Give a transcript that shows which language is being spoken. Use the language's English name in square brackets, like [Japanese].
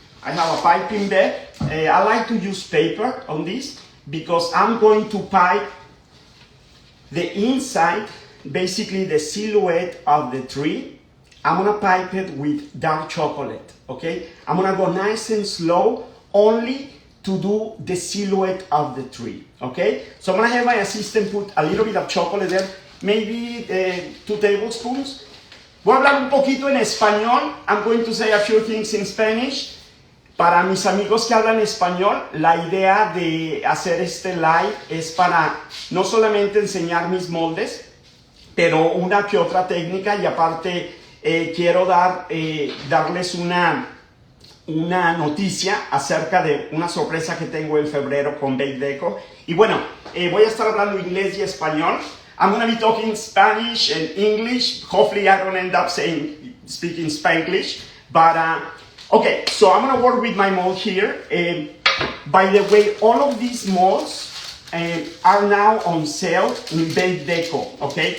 [English] I have a piping bed. I like to use paper on this because I'm going to pipe the inside, basically the silhouette of the tree. I'm gonna pipe it with dark chocolate, okay? I'm gonna go nice and slow, only to do the silhouette of the tree, okay? So I'm gonna have my assistant put a little bit of chocolate there, maybe 2 tablespoons. [Spanish] Voy a hablar un poquito en español. [English] I'm going to say a few things in Spanish. [Spanish] Para mis amigos que hablan español, la idea de hacer este live es para no solamente enseñar mis moldes, pero una que otra técnica, y aparte quiero darles una noticia acerca de una sorpresa que tengo en febrero con Bake Deco. Y bueno, voy a estar hablando inglés y español. [English] I'm going to be talking Spanish and English. Hopefully I don't end up speaking Spanglish. But, okay, so I'm going to work with my mold here. By the way, all of these molds are now on sale in Bake Deco, okay?